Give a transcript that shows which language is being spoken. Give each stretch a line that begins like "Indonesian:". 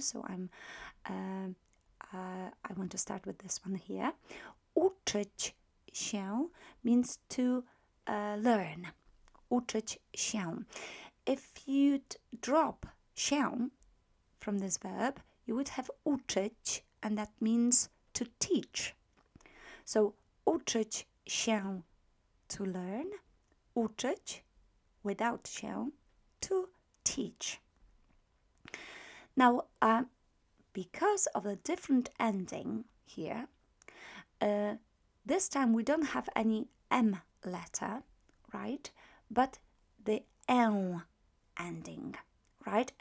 English: So I want to start with this one here.
Polish: Uczyć się
English: means to learn.
Polish: uczyć się.
English: If you'd drop się from this verb, you would have uczyć, and that means to teach. So
Polish: uczyć się,
English: to learn, uczyć without się, to teach. Now, because of the different ending here, this time we don't have any M letter, right? But the L ending, right?